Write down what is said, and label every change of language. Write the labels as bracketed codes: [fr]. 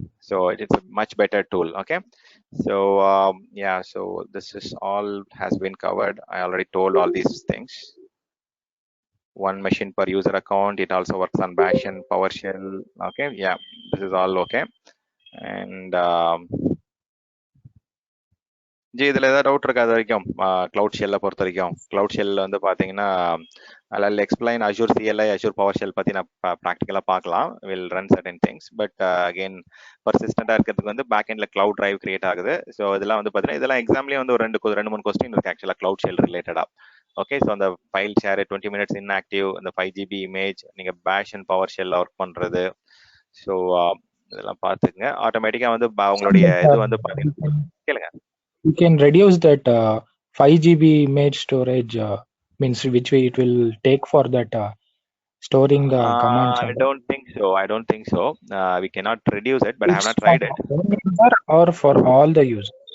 [en] So it's a much better tool. Okay, so yeah, so this is all has been covered. I already told all these things. One machine per user account. It also works on Bash and PowerShell. Okay, yeah, this is all okay. [ta] And G இதில் ஏதாவது doubt இருக்கா அது வரைக்கும் cloud ஷெல்லை பொறுத்த வரைக்கும் cloud ஷெல்லில் வந்து பார்த்தீங்கன்னா அதில் explain Azure CLI Azure power shell பற்றி நான் ப்ராக்டிக்கலாக பார்க்கலாம் will run certain things but again பர்சிஸ்டண்டாக இருக்கிறதுக்கு வந்து பேக் எண்டில் க்ளவுட் டிரைவ் கிரியேட் ஆகுது ஸோ இதெல்லாம் வந்து பார்த்தீங்கன்னா இதெல்லாம் எக்ஸாம்லேயே வந்து ஒரு ரெண்டு மூணு கொஸ்டின் இருக்குது ஆக்சுவலாக க்ளவுட் ஷெல் ரிலேட்டடாக ஓகே ஸோ அந்த ஃபைல் ஷேர் 20 minutes இன்ஆக்டிவ் அந்த 5 GB இமேஜ் நீங்கள் பேஷ் அண்ட் பவர் ஷெல்ல ஒர்க் பண்ணுறது ஸோ இதெல்லாம் பார்த்துக்குங்க ஆட்டோமேட்டிக்காக வந்து உங்களுடைய இது வந்து பார்த்தீங்கன்னா கேளுங்க [en] You can reduce that 5 GB image storage means which way it will take for that storing the commands. I don't think so. We cannot reduce it, but I have It's not tried it. for one user or for all the users?